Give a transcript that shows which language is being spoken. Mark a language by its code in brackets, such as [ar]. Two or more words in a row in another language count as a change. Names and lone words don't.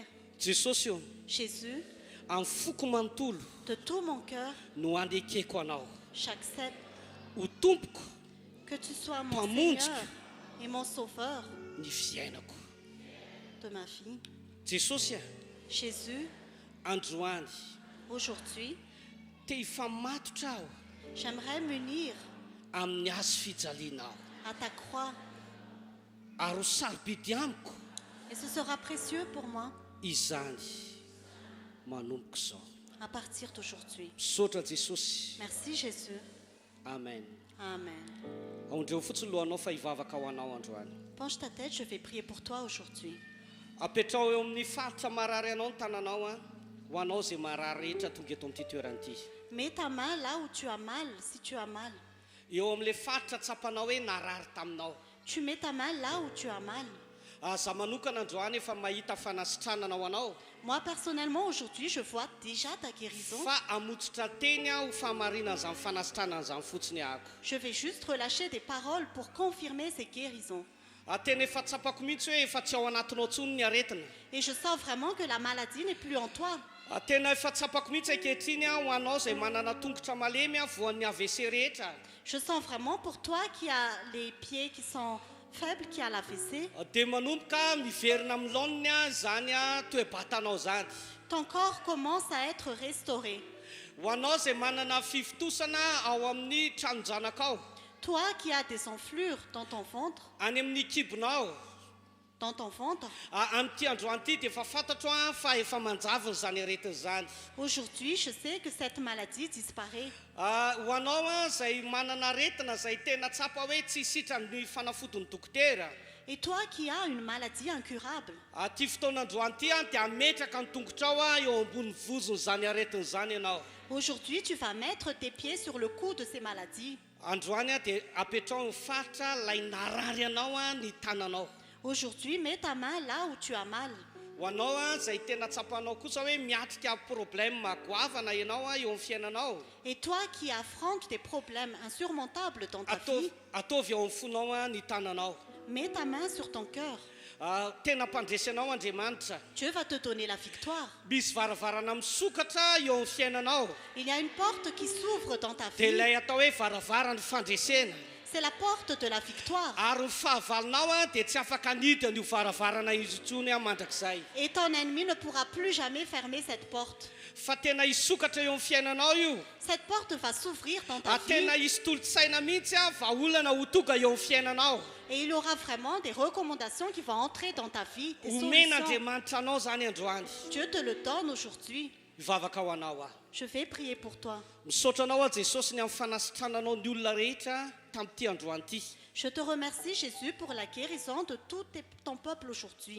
[mg] Jesosy io, [fr] Jésus, [mg] amin'ny foko manontolo [fr] de tout mon cœur, [mg] no andekeko anao. [fr] j'accepte [mg] Ho tompoko [fr] que tu sois mon [mg] Pamonjika. [fr] Seigneur et mon Sauveur [mg] ny fiainako. [fr] de ma vie. [mg] Jesosy a, [fr] Jésus, [mg] androany [fr] aujourd'hui, [mg] te hifamatotra aho [fr] j'aimerais m'unir [mg] amin'ny azo fijaliana aho. [fr] à ta croix [mg] Ary ho sarobidy amiko [fr] et ce sera précieux pour moi [mg] izany manomboka izao. [fr] à partir d'aujourd'hui. [mg] Misaotra Jesosy. [fr] Merci Jésus. [mg] Amen. [fr] Amen. [mg] Aondreo fotsiny lohanao fa hivavaka ho anao androany. [fr] Penche ta tête, je vais prier pour toi aujourd'hui. [mg] Apetrao eo amin'ny faritra marary anao ny tananao a. Ho anao izay marary rehetra tonga eto amin'ity toeranyity. [fr] Mets ta main là où tu as mal, si tu as mal. [mg] Eo amin'ilay faritra tsapanao hoe narary taminao. [fr] Tu mets ta main là où tu as mal. [mg] Za manokana androany efa mahita fanasitranana ho anao. [fr] Moi, personnellement, aujourd'hui, je vois déjà ta guérison. [mg] Fa amotsitra teny aho fahamarinan'izany fanasitranan'izany fotsiny ahako. [fr] Je vais juste relâcher des paroles pour confirmer ces guérisons. [mg] Tena efa tsapako mihitsy hoe efa tsy ao anatinao tsony ny aretina. [fr] Et je sens vraiment que la maladie n'est plus en toi. [mg] Tena efa tsapako mihitsy ankehitriny ho anao izay manana tongotra malemy voan'ny AVC rehetra. [fr] Je sens vraiment pour toi qui a les pieds qui sont faibles, qui a l'AVC. [mg] Dia manomboka miverina amin'ny laoniny zany toe-batanao zany. [fr] ton corps commence à être restauré. [mg] Ho anao izay manana fivitosana ao amin'ny tranonjanaka ao. [fr] Toi qui as des enflures dans ton ventre, [mg] Any amin'ny kibonao. [fr] dans ton ventre, [mg] Amin'ity androany ity dia efa fantatro fa efa manjavona zany aretina zany. [fr] aujourd'hui, je sais que cette maladie disparaît. [mg] Ho anao izay manana aretina izay tena tsapa hoe tsy sitrany fanafodiny dokotera. [fr] Et toi qui as une maladie incurable, [mg] Ty fotoanandroany ity dia ametraka ny tongotrao eo ambony vozony zany aretina zany ianao. [fr] aujourd'hui, tu vas mettre tes pieds sur le cou de ces maladies. [mg] Androany dia apetrao ny faritra lay narary anao ny tananao. [fr] Aujourd'hui, mets ta main là où tu as mal. [mg] Ho anao izay tena tsapanao kosa hoe miatrika problème goavana ianao eo amin'ny fiainanao. [fr] Et toi qui affrontes des problèmes insurmontables dans ta vie, [mg] Ataovy eo amin'ny fonao ny tananao. [fr] mets ta main sur ton cœur. [mg] Tena mpandresy anao Andriamanitra. [fr] Dieu va te donner la victoire. [mg] Misy varavarana misokatra eo amin'ny fiainanao. [fr] Il y a une porte qui s'ouvre dans ta [mg] Dia [fr] vie. [mg] ilay atao hoe varavarany fandresena. [fr] C'est la porte de la victoire. [mg] Ary ny fahavalonao dia tsy afaka nidy an'io varavarana izy intsony mandrakizay. [fr] Et ton ennemi ne pourra plus jamais fermer cette porte. [mg] Fa tena hisokatra eo amin'ny fiainanao io. [fr] Cette porte va s'ouvrir dans ta vie. [mg] Tena hisy tolotsaina mihitsy vaolana ho tonga eo amin'ny fiainanao. [fr] Et il y aura vraiment des recommandations qui vont entrer dans ta vie, des solutions. [mg] Omen'Andriamanitra anao zany androany. [fr] Dieu te le donne aujourd'hui. [mg] Hivavaka ho anao [fr] Je vais prier pour toi. [mg] Misaotra anao Jesosy ny amin'ny fanasitrananao ny olona rehetra tamin'ity androany ity. [fr] Je te remercie, Jésus, pour la guérison de tout ton peuple aujourd'hui.